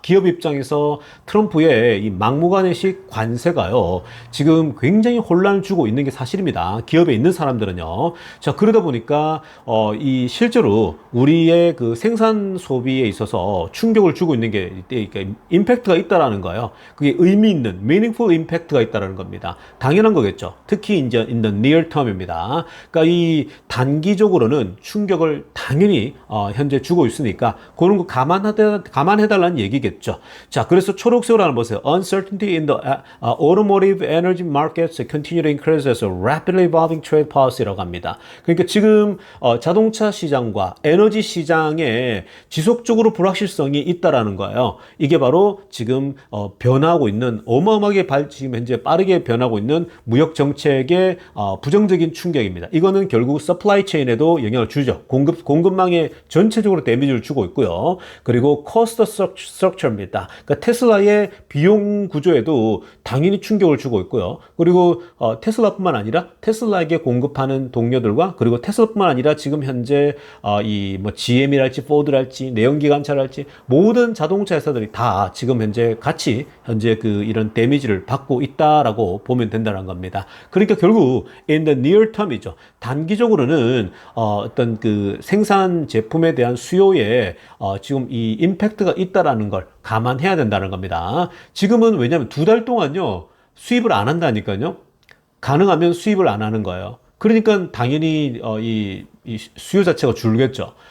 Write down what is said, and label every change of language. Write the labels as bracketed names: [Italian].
[Korean] 기업 입장에서 트럼프의 이 막무가내식 관세가요, 지금 굉장히 혼란을 주고 있는 게 사실입니다. 기업에 있는 사람들은요. 자, 그러다 보니까, 이 실제로 우리의 그 생산 소비에 있어서 충격을 주고 있는 게 그러니까 임팩트가 있다라는 거예요. 그게 의미 있는 meaningful impact가 있다라는 겁니다. 당연한 거겠죠. 특히 이제 in the near term입니다. 그러니까 이 단기적으로는 충격을 당연히 현재 주고 있으니까 그런 거 감안해달라는 얘기겠죠. 자, 그래서 초록색으로 하나 보세요. [English] Uncertainty in the automotive energy markets continue to increase as a rapidly evolving trade policy라고 합니다. [Korean] 그러니까 지금 자동차 시장과 에너지 시장 시장에 지속적으로 불확실성이 있다라는 거예요. 이게 바로 지금 변화하고 있는 어마어마하게 지금 현재 빠르게 변하고 있는 무역 정책의 부정적인 충격입니다. 이거는 결국 서플라이 체인에도 영향을 주죠. 공급망에 전체적으로 데미지를 주고 있고요. 그리고 코스트 스트럭처입니다. 그러니까 테슬라의 비용 구조에도 당연히 충격을 주고 있고요. 그리고 테슬라뿐만 아니라 테슬라에게 공급하는 동료들과 그리고 테슬라뿐만 아니라 지금 현재 이 뭐 GM이랄지 포드랄지 내연기관차랄지 모든 자동차 회사들이 다 지금 현재 같이 현재 그 이런 데미지를 받고 있다라고 보면 된다는 겁니다. 그러니까 결국 in the near term이죠. 단기적으로는 어떤 그 생산 제품에 대한 수요에 지금 이 임팩트가 있다라는 걸 감안해야 된다는 겁니다. 지금은 왜냐하면 2달 동안요 수입을 안 한다니까요. 가능하면 수입을 안 하는 거예요. 그러니까 당연히 이 수요 자체가 줄겠죠.